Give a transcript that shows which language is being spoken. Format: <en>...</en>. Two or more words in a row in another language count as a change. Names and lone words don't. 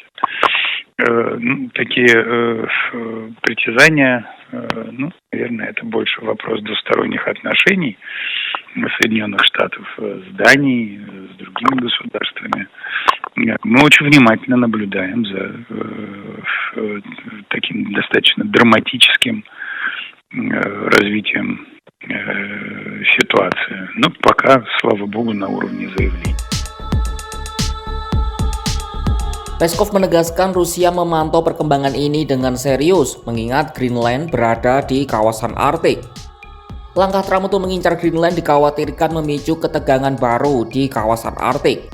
<ru>Такие притязания, наверное, это больше вопрос двусторонних отношений Соединенных Штатов с Данией, с другими государствами. Мы очень внимательно наблюдаем за таким достаточно драматическим развитием ситуации. Но пока, слава богу, на уровне заявлений.</ru> <id>Peskov menegaskan Rusia memantau perkembangan ini dengan serius, mengingat Greenland berada di kawasan Arktik. Langkah Trump untuk mengincar Greenland dikhawatirkan memicu ketegangan baru di kawasan Arktik.</id>